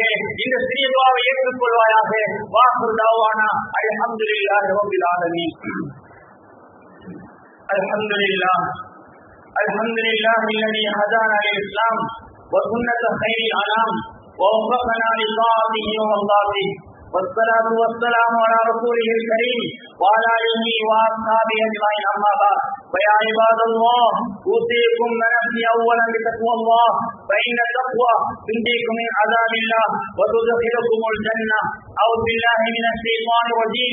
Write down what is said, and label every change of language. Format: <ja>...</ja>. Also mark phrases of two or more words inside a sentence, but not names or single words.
<ta>இந்த சிறிய துஆவை ஏற்றுக்கொள்வாயாக.</ta> <ar>وآخر دعوانا الحمد لله رب العالمين. الحمد لله الحمد لله الذي هدانا للإسلام وسنة خير الأنام ووفقنا لطاعته ومرضاته. والصلاة والسلام على رسوله الكريم وعلى آله وأصحابه أجمعين. أما بعد، فيا عباد الله، أوصيكم ونفسي أولا بتقوى الله، فإن التقوى تنجيكم من عذاب الله وتدخلكم الجنة. أعوذ بالله من الشيطان الرجيم.</ar>